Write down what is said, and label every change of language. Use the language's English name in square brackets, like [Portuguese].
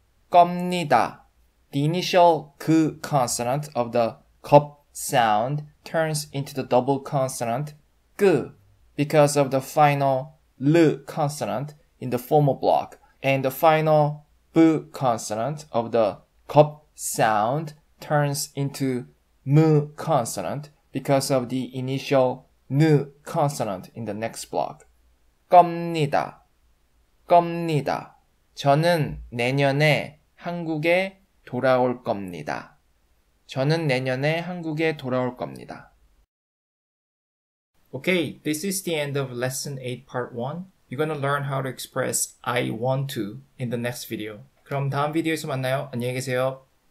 [English] 겁니다. The initial 그 consonant of the 겁 sound turns into the double consonant 그 because of the final 르 consonant in the formal block. And the final b consonant of the 겁 sound turns into m consonant because of the initial n consonant in the next block. [Korean] 겁니다. 겁니다. 저는 내년에 한국에 돌아올 겁니다. 저는 내년에 한국에 돌아올 겁니다. [English] Okay, this is the end of lesson 8 part 1. You're gonna learn how to express I want to in the next video. [Korean] 그럼 다음 비디오에서 만나요. 안녕히 계세요.